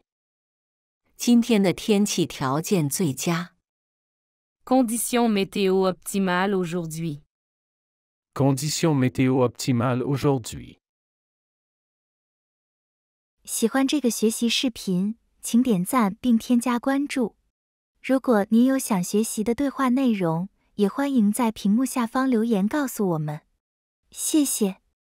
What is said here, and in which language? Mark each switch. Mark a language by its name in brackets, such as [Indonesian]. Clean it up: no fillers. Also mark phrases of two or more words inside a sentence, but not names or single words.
[Chinese] 今天的天气条件最佳。 [French] Conditions météo optimales aujourd'hui. Conditions météo optimales aujourd'hui. [Chinese] 喜欢这个学习视频，请点赞并添加关注。如果您有想学习的对话内容，也欢迎在屏幕下方留言告诉我们。谢谢。